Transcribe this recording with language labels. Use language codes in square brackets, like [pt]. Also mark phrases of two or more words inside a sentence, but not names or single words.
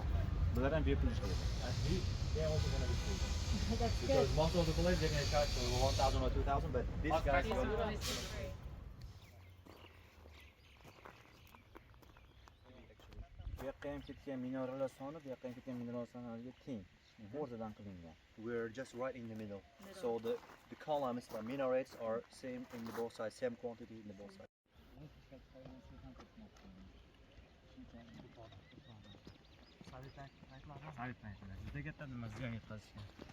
[en] Yeah. [uz] Bular ham bepul ishlaydi. [en] And they also gonna be free. That's Because good. most of the places they're gonna charge for 1,000 or 2,000, but these guys These will are always free. [uz] Bu yoqqa ham ketgan minoralar soni, bu yoqqa ham ketgan minoralar soniga teng. O'rtadan qilingan. [en] We're just right in the middle. So the columns, the minarets are same in the both sides, same quantity in the both sides. [uz] Juda katta nima ziyon yetkazishgan.